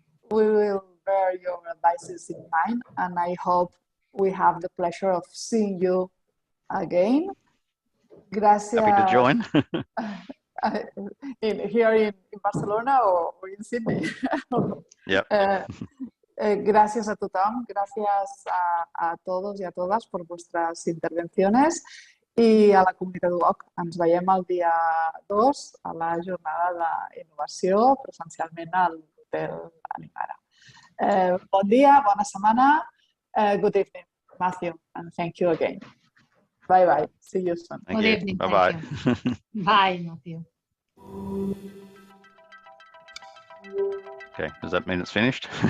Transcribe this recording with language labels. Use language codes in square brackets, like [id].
[en] We will bear your advices in mind, and I hope we have the pleasure of seeing you again. [es] Gracias. [en] Happy to join. Here in Barcelona or in Sydney. Yep. [es] Gracias a [ca] tothom, [es] gracias a todos y a todas por vuestras intervenciones [ca] i a la comunitat UOC. Ens veiem el dia 2 a la jornada d'innovació presencialment a l'hotel Animara. Bon dia, bona setmana. [en] Good evening, Matthew, and thank you again. Bye bye. See you soon. Good evening. Bye bye. Bye, Matthew. Okay, does that mean it's finished?